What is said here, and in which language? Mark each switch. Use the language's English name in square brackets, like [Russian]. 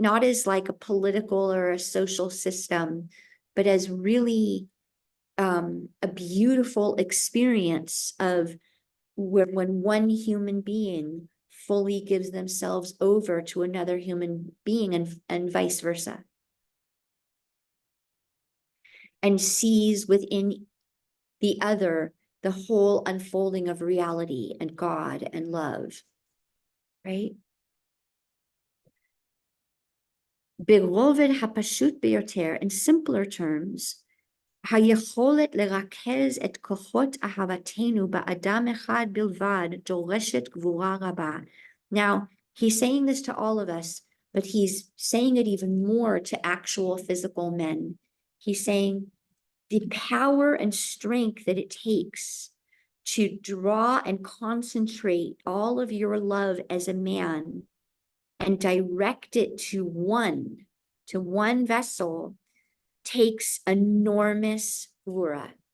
[English] Not as like a political or a social system, but as really a beautiful experience of when one human being fully gives themselves over to another human being, and vice versa, and sees within the other the whole unfolding of reality and God and love, right? [Hebrew] ברובד הפשוט ביותר, [English] in simpler terms, [Hebrew] היכולת לרכז את כוחות אהבתנו באדם אחד בלבד דורשת גבורה רבה. [English] Now, he's saying this to all of us, but he's saying it even more to actual physical men. He's saying the power and strength that it takes to draw and concentrate all of your love as a man and direct it to one vessel takes enormous gvura.